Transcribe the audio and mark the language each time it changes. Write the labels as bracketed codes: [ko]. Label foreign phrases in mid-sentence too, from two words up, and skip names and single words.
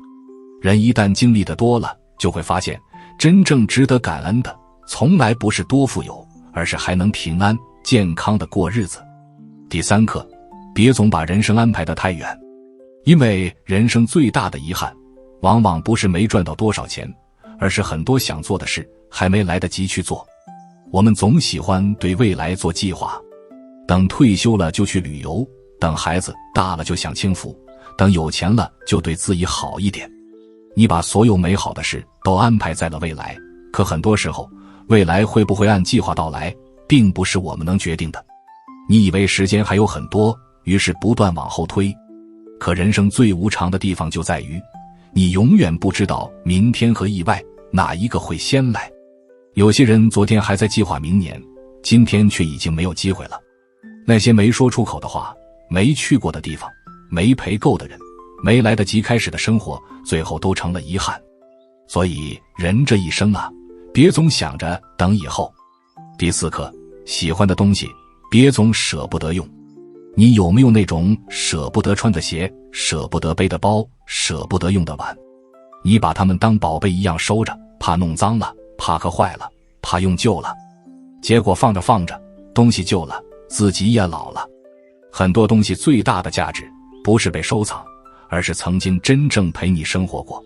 [zh] 人一旦經歷的多了，就会發現真正值得感恩的從來不是多富有，而是還能平安健康的過日子。第三課，別總把人生安排得太遠，因為人生最大的遺憾往往不是沒賺到多少錢，而是很多想做的事還沒來得及去做。我們總喜歡對未来做計劃，等退休了就去旅游，等孩子大了就享清福，等有錢了就对自己好一點。你把所有美好的事都安排在了未来，可很多时候，未来会不会按計劃到來，並不是我們能決定的。你以為時間還有很多，於是不斷往後推。可人生最無常的地方就在於，你永遠不知道明天和意外哪一個會先來。有些人昨天還在計劃明年，今天卻已經沒有機會了。那些沒說出口的話，沒去過的地方，沒陪夠的人，沒來得及開始的生活，最後都成了遺憾。所以人這一生啊，別總想着等以後。第四課，喜歡的東西別總捨不得用。你有沒有那種捨不得穿的鞋，捨不得背的包，捨不得用的碗？你把它們當寶貝一樣收着，怕弄髒了，怕磕壞了，怕用舊了。結果放着放着，東西舊了，自己也老了。很多東西最大的價值不是被收藏，而是曾经真正陪你生活过。